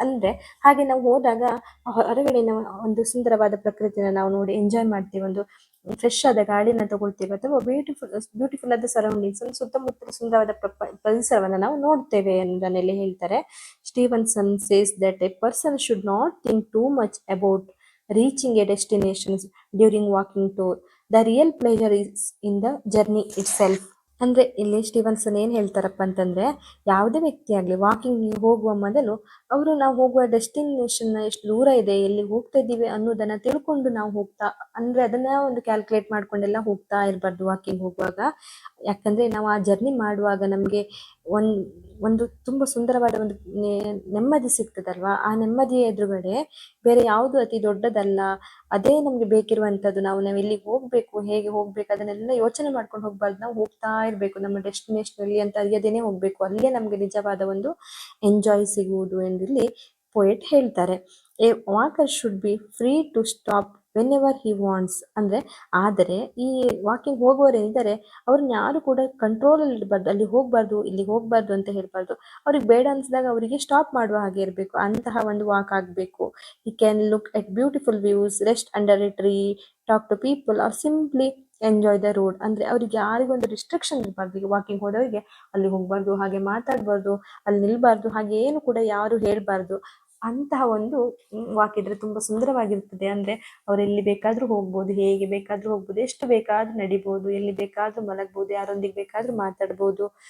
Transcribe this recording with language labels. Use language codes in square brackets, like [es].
[kn] ಅಂದ್ರೆ ಹಾಗೆ ನಾವು ಹೋದಾಗ ಹೊರಗಡೆ ಒಂದು ಸುಂದರವಾದ ಪ್ರಕೃತಿನ ನಾವು ನೋಡಿ ಎಂಜಾಯ್ ಮಾಡ್ತೀವಿ, ಒಂದು ಫ್ರೆಶ್ ಆದ ಗಾಳಿನ ತಗೊಳ್ತೀವಿ, ಅಥವಾ ಬ್ಯೂಟಿಫುಲ್ ಆದ ಸರೌಂಡಿಂಗ್ಸ್, ಸುತ್ತಮುತ್ತಲ ಸುಂದರವಾದ ಪರಿಸರವನ್ನು ನಾವು ನೋಡ್ತೇವೆ ಅನ್ನೋದನ್ನೆಲ್ಲ ಹೇಳ್ತಾರೆ. [en] Stevenson says that a person should not think too much about reaching a destination during walking tour. The real pleasure is in the journey itself. [kn] ಅಂದ್ರೆ ಇಲ್ಲಿ ಸ್ಟೀವನ್ಸನ್ ಏನ್ ಹೇಳ್ತಾರಪ್ಪ ಅಂತಂದ್ರೆ ಯಾವುದೇ ವ್ಯಕ್ತಿ ಆಗ್ಲಿ ವಾಕಿಂಗ್ ಹೋಗುವ ಮೊದಲು ನಾವು ಹೋಗುವ ಡೆಸ್ಟಿನೇಷನ್ ಎಷ್ಟು ದೂರ ಇದೆ, ಎಲ್ಲಿ ಹೋಗ್ತಾ ಇದ್ದೀವಿ ಅನ್ನೋದನ್ನ ತಿಳ್ಕೊಂಡು ನಾವು ಅಂದ್ರೆ ಅದನ್ನ ಒಂದು ಕ್ಯಾಲ್ಕುಲೇಟ್ ಮಾಡ್ಕೊಂಡೆಲ್ಲ ಹೋಗ್ತಾ ಇರಬಾರ್ದು ವಾಕಿಂಗ್ ಹೋಗುವಾಗ. ಯಾಕಂದ್ರೆ ನಾವು ಆ ಜರ್ನಿ ಮಾಡುವಾಗ ನಮ್ಗೆ ಒಂದು ತುಂಬಾ ಸುಂದರವಾದ ಒಂದು ನೆಮ್ಮದಿ ಸಿಗ್ತದಲ್ವಾ, ಆ ನೆಮ್ಮದಿಯ ಎದುರುಗಡೆ ಬೇರೆ ಯಾವುದು ಅತಿ ದೊಡ್ಡದಲ್ಲ. ಅದೇ ನಮ್ಗೆ ಬೇಕಿರುವಂತದ್ದು. ನಾವು ಎಲ್ಲಿ ಹೋಗ್ಬೇಕು, ಹೇಗೆ ಹೋಗ್ಬೇಕು ಅದನ್ನೆಲ್ಲ ಯೋಚನೆ ಮಾಡ್ಕೊಂಡು ಹೋಗ್ಬಾರ್ದು. ನಾವು ಹೋಗ್ತಾ ಇರ್ಬೇಕು ನಮ್ಮ ಡೆಸ್ಟಿನೇಷನ್ ಅಲ್ಲಿ ಅಂತ ಅರಿಯದೇನೆ ಹೋಗ್ಬೇಕು. ಅಲ್ಲೇ ನಮ್ಗೆ ನಿಜವಾದ ಒಂದು ಎಂಜಾಯ್ ಸಿಗುವುದು ಎಂದು ಇಲ್ಲಿ ಪೋಯೆಟ್ ಹೇಳ್ತಾರೆ. [en] A walker should be free to stop whenever he wants. [kn] ಅಂದ್ರೆ ಆದರೆ ಈ ವಾಕಿಂಗ್ ಹೋಗುವವರೇನಿದ್ದಾರೆ ಅವ್ರನ್ನ ಯಾರು ಕೂಡ ಕಂಟ್ರೋಲ್ ಅಲ್ಲಿ ಇರಬಾರ್ದು, ಅಲ್ಲಿ ಹೋಗ್ಬಾರ್ದು ಇಲ್ಲಿ ಹೋಗ್ಬಾರ್ದು ಅಂತ ಹೇಳ್ಬಾರ್ದು. ಅವ್ರಿಗೆ ಬೇಡ ಅನ್ಸಿದಾಗ ಅವರಿಗೆ ಸ್ಟಾಪ್ ಮಾಡುವ ಹಾಗೆ ಇರಬೇಕು, ಅಂತಹ ಒಂದು ವಾಕ್ ಆಗ್ಬೇಕು. [en] He can look at beautiful views, rest under a tree, talk to people or simply enjoy the road. [kn] ಅಂದ್ರೆ ಅವ್ರಿಗೆ ಯಾರಿಗೊಂದು ರಿಸ್ಟ್ರಿಕ್ಷನ್ ಇರಬಾರ್ದು. ಈಗ ವಾಕಿಂಗ್ ಹೋದವರಿಗೆ ಅಲ್ಲಿ ಹೋಗ್ಬಾರ್ದು, ಹಾಗೆ ಮಾತಾಡ್ಬಾರ್ದು, ಅಲ್ಲಿ ನಿಲ್ಬಾರ್ದು, ಹಾಗೆ ಏನು ಕೂಡ ಯಾರು ಹೇಳ್ಬಾರ್ದು. ಅಂತಹ ಒಂದು ವಾಕ್ ಇದ್ರೆ ತುಂಬಾ ಸುಂದರವಾಗಿರ್ತದೆ. ಅಂದ್ರೆ ಅವ್ರು ಎಲ್ಲಿ ಬೇಕಾದ್ರೂ ಹೋಗ್ಬೋದು, ಹೇಗೆ ಬೇಕಾದ್ರೂ ಹೋಗ್ಬೋದು, ಎಷ್ಟು ಬೇಕಾದ್ರೂ ನಡಿಬಹುದು, ಎಲ್ಲಿ ಬೇಕಾದ್ರೂ ಮಲಗ್ಬಹುದು, ಯಾರೊಂದಿಗೆ ಬೇಕಾದ್ರೂ ಮಾತಾಡ್ಬೋದು.